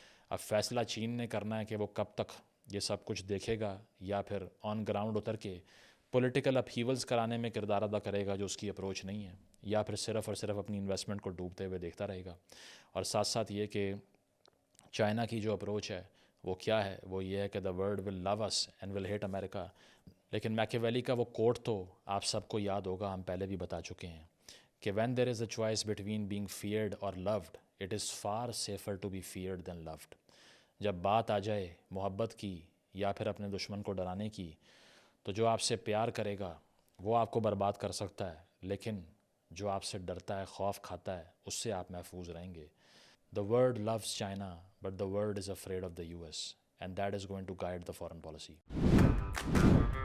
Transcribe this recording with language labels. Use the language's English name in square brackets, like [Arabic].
[Urdu] اب فیصلہ چین نے کرنا ہے کہ وہ کب تک یہ سب کچھ دیکھے گا یا پھر آن گراؤنڈ اتر کے پولیٹیکل اپہیولز کرانے میں کردار ادا کرے گا جو اس کی اپروچ نہیں ہے، یا پھر صرف اور صرف اپنی انویسٹمنٹ کو ڈوبتے ہوئے دیکھتا رہے گا. اور ساتھ ساتھ یہ کہ چائنا کی جو اپروچ ہے وہ کیا ہے؟ وہ یہ ہے کہ [English] the world will love us and will hate America. [Urdu] لیکن میکیویلی کا وہ کوٹ تو آپ سب کو یاد ہوگا، ہم پہلے بھی بتا چکے ہیں کہ [English] when there is a choice between being feared or loved, it is far safer to be feared than loved. [Urdu] جب بات آ جائے محبت کی یا پھر اپنے دشمن کو ڈرانے کی، تو جو آپ سے پیار کرے گا وہ آپ کو برباد کر سکتا ہے، لیکن جو آپ سے ڈرتا ہے، خوف کھاتا ہے، اس سے آپ محفوظ رہیں گے. [English] The world loves China, but the world is afraid of the US, and that is going to guide the foreign policy.